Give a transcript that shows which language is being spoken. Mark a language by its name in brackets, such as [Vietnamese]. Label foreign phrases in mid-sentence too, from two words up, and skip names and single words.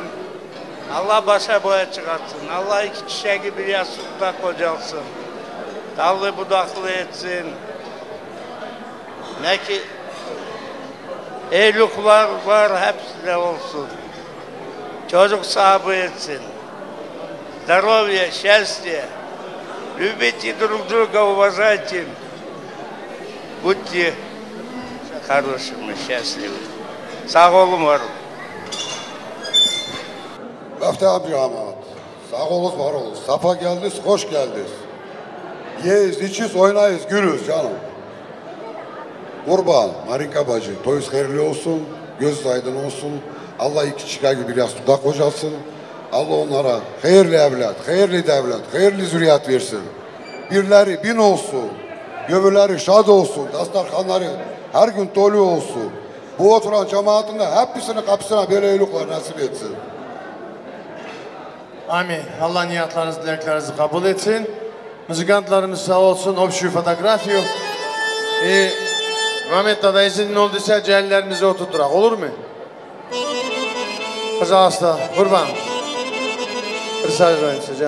[Turkish] Allah başa boya çıkartsın. Allah iki çiçeği bir yastıkta kocalsın. Dallı budaklı etsin. Ne ki evlilikler var hepsi de olsun. Çocuk sahibi etsin. [Russian] Здоровья, счастья. Любите друг друга, уважайте. Будьте хорошими, счастливы. [Turkish] Sağ olun varım. Müftü Abdülhamid, sağ olun var olun. Safa geldiniz, hoş geldiniz. Yiyiz, içiz, oynayız, gülüz canım. Kurban, Marika bacı, toyuz hayırlı olsun, göz aydın olsun. Allah iki çıkar gibi bir yastıkta kocalsın. Allah onlara hayırlı evlat, hayırlı devlet, hayırlı zürriyet versin. Birleri bin olsun, öbürleri şad olsun, dastarkanları her gün dolu olsun. Bu oturan cemaatinde hepsinin kapısına böyle evlilikler nasip etsin. Amin. Allah niyatlarınızı, dileklerinizi kabul etsin. Müzikantlarımız sağ olsun, [Russian] общую фотографию. [Turkish] Mehmet Dada izin olduysa cehillerimizi oturtturak, olur mu? Pожалуйста, kurban. Rica hocam.